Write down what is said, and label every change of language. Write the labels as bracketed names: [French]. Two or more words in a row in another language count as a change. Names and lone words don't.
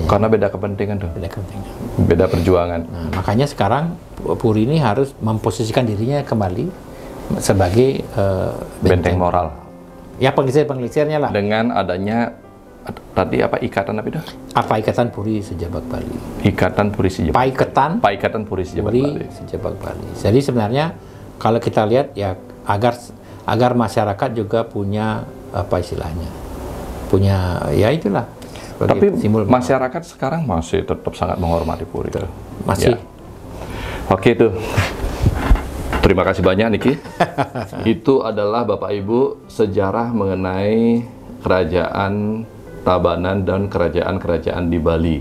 [Indonesian] Karena beda kepentingan tuh. Beda kepentingan. Beda perjuangan. Nah, makanya sekarang Puri ini harus memposisikan dirinya kembali sebagai benteng moral. Ya, penggeser-penggesernya lah. Dengan adanya tadi apa ikatan apa itu? Apa ikatan Puri Sejabak Bali? Ikatan Puri Sejabak. Paikatan Puri Sejabak Bali. Sejabak Bali. Jadi sebenarnya kalau kita lihat ya agar masyarakat juga punya apa istilahnya? Punya ya itulah. Tapi masyarakat sekarang masih tetap sangat menghormati Puri itu. Masih. Ya. Oke itu. Terima kasih banyak Niki. Itu adalah Bapak Ibu sejarah mengenai kerajaan Tabanan dan kerajaan-kerajaan di Bali.